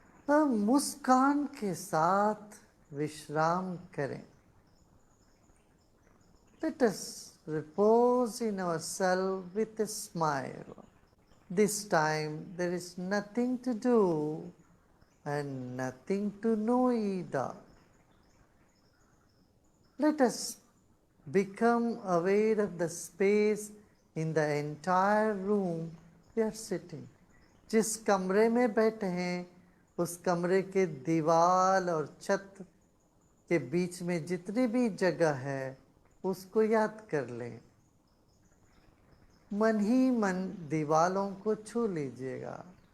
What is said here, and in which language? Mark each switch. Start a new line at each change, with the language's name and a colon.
Hindi: अब मुस्कान के साथ विश्राम करें।
English: Let us repose in ourselves with a smile. This time there is nothing to do and nothing to know either. Let us become aware of the space in the entire room we are sitting.
Hindi: जिस कमरे में बैठे हैं उस कमरे के दीवार और छत के बीच में जितनी भी जगह है उसको याद कर लें। मन ही मन दीवारों को छू लीजिएगा।